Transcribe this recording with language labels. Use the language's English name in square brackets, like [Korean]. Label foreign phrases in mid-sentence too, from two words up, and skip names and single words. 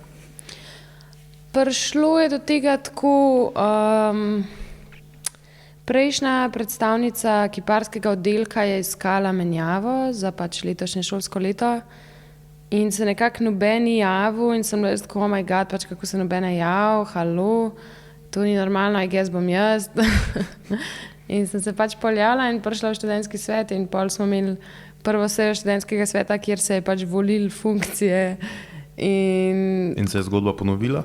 [Slovenian] Prišlo je do tega tako, prejšnja predstavnica kiparskega oddelka je iskala menjavo za pač letošnje šolsko leto in se nekako noben ni javil in sem bila tako, [English] oh my god, [Slovenian] pač kako se noben je javil, halo, to ni normalno, jaz bom jaz. In sem se pač poljavila in prišla v študentski svet in pol smo imeli prvo sejo študentskega sveta, kjer se je pač volili funkcije. In se je zgodba ponovila?